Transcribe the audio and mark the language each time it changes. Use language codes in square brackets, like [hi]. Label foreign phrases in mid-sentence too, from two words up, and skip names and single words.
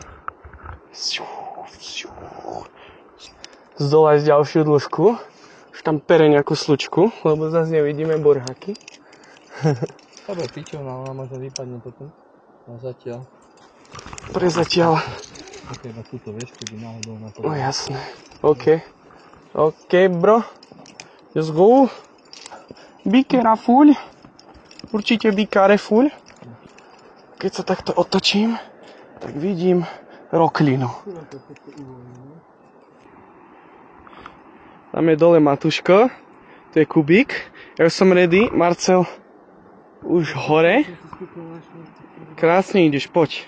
[sk] Zdolať ďalšiu dĺžku. Už tam pere nejakú slučku, lebo zase nevidíme borhaky. Dobre, pičov, no ona možno vypadne potom. No zatiaľ. Prezatiaľ. Ok, iba túto, vieš, keby náhodou na to. No jasné. [en] OK, bro. Let's go. Be careful. [sk] Určite [en] be careful. [sk] Keď sa takto otočím, tak vidím roklinu. Tam je dole Matuško. To je Kubík. Ja už som ready. Marcel už hore. Krásne ideš, poď.